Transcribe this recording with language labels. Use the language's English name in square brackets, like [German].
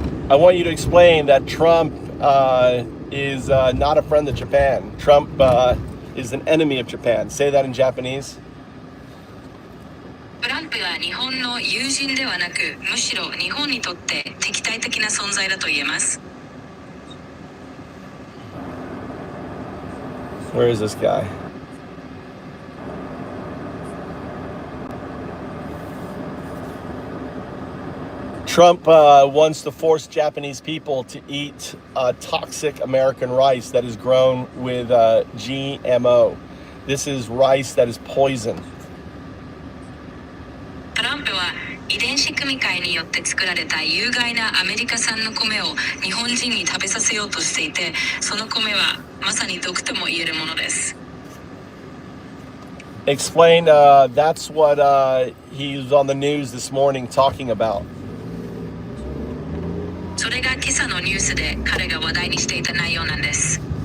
[English] I want you to explain that Trump is not a friend of Japan. Trump is an enemy of Japan. Say that in Japanese. [Japanese] トランプは日本の友人ではなく、むしろ日本にとって敵対的な存在だと言えます。 [English] Where is this guy? Trump wants to force Japanese people to eat toxic American rice that is grown with GMO. This is rice that is poison. [Japanese] トランプは遺伝子組み換えによって作られた有害なアメリカ産の米を日本人に食べさせようとしていて、その米はまさに毒とも言えるものです。 [English] Explain, that's what he's on the news this morning talking about. [Japanese] それが今朝のニュースで彼が話題にしていた内容なんです。